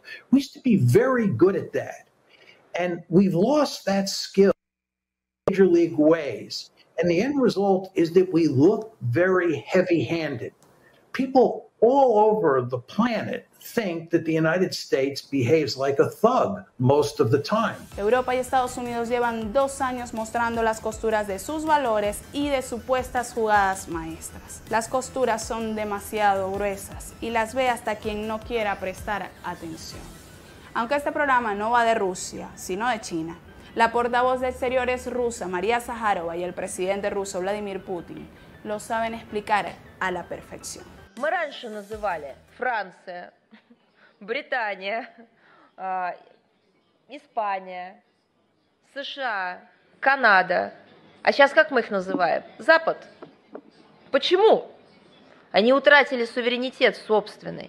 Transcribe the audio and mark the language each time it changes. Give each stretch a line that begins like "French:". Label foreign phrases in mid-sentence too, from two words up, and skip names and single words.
English: We used to be very good at that. And we've lost that skill major league ways, and the end result is that we look very heavy-handed. People all over the planet think that the United States behaves like a thug most of the time.
Spanish: Europa y Estados Unidos llevan 2 años mostrando las costuras de sus valores y de supuestas jugadas maestras. Las costuras son demasiado gruesas y las ve hasta quien no quiera prestar atención. Aunque este programa no va de Rusia, sino de China, la portavoz de Exteriores rusa, María Zaharova, y el presidente ruso, Vladimir Putin, lo saben explicar a la perfección.
Russian: Мы раньше называли Франция, Британия, Испания, США, Канада. А сейчас как мы их называем? Запад. Почему? Они утратили суверенитет собственный.